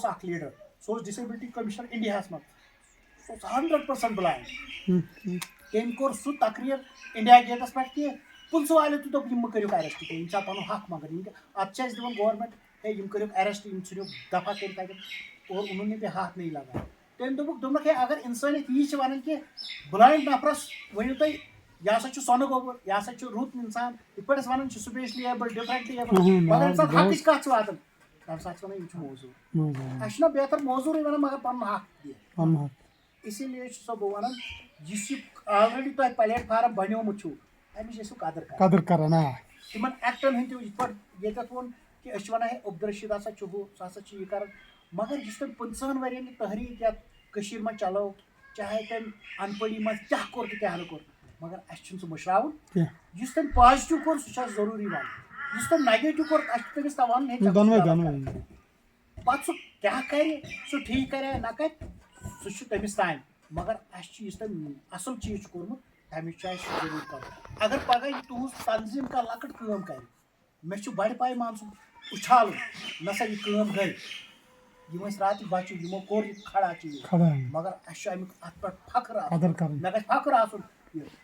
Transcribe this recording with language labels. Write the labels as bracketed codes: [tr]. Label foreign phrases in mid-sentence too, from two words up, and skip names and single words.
[ks] اکھ لیڈر سُہ اوس [en] disability commissioner [ks] انڈیاہس منٛز سُہ اوس 100% بلایِنڈ تٔمۍ کوٚر سُہ تقریر انڈیا گیٹس پٮ۪ٹھ کہِ پُلسہٕ والیو تہِ دوٚپ یِم مہٕ کٔرِو ایرسٹ کینٛہہ یِم چھا پنُن حق مگر یِم اتھ چھِ اَسہِ دِوان گورمینٹ ہے یِم کٔرِو ایرسٹ یِم ژھٕنِو دفاع کٔرِتھ تتٮ۪ن [ur] اور انہوں نے بھی ہاتھ نہیں لگایا [ks] تٔمۍ دوٚپُکھ ہے اگر انسٲنیت یی چھِ ونان کہِ بلایِنڈ نفرس ؤنِو تُہۍ یہِ ہسا چھُ سۄنہٕ گوٚبُر یہِ ہسا چھُ رُت انسان یِتھ پٲٹھۍ أسۍ ونان چھِ [en] specially able differently able [ks] مگر ییٚمہِ ساتہٕ حقٕچ کتھ چھِ واتان تمہِ ساتہٕ چھِ ونان یِم چھِ موزوٗر اَسہِ چھُنہ بہتر موزوٗرٕے ونان مگر پنُن حق دِ [ur] اسی لیے [ks] چھُسو بہٕ ونان یُس یہِ آلریڈی تۄہہِ پلیٹ فارم بنیومُت چھُو امِچ ٲسِو قدر کران تِمن ایکٹن ہٕنٛدۍ تہِ یِتھ پٲٹھۍ ییٚتٮ۪تھ ووٚن کہِ أسۍ چھِ ونان ہے عبدالرشیٖد ہسا چھُ ہُہ سُہ ہسا چھُ یہِ کران مگر یُس تٔمۍ 50 ؤرین یہِ تحریٖک یتھ کٔشیٖر منٛز چلٲو چاہے تٔمۍ ان پڑی منٛز کیاہ کوٚر تہٕ کیاہ نہٕ کوٚر مگر اَسہِ چھُنہٕ سُہ مٔشراوُن یُس تٔمۍ پازٹِو کوٚر سُہ چھُ اَسہِ ضروٗری وَنُن یُس تٔمۍ نگیٹِو کوٚر اَسہِ چھُ تٔمِس تام وَنُن ہے پتہٕ سُہ کیاہ کرِ سُہ ٹھیٖک کرِ نہ کرِ سُہ چھُ تٔمِس تانۍ مگر اَسہِ چھُ یُس تٔمۍ اصٕل چیٖز چھُ کوٚرمُت تَمِچ چھُ اَسہِ ضروٗر کرُن اگر پگاہ یہِ تُہنٛز تنظیٖم کانٛہہ لۄکٕٹ کٲم کرِ مےٚ چھُ بڑِ پاے مان ژٕ اُچھالُن نہ سا یہِ کٲم گٔے یِم ٲسۍ راتٕکۍ بچہِ یِمو کوٚر یہِ کھڑا چیٖز مگر اَسہِ چھُ امیُک اتھ پٮ۪ٹھ فخر آسُن مےٚ گژھِ فخر آسُن یہِ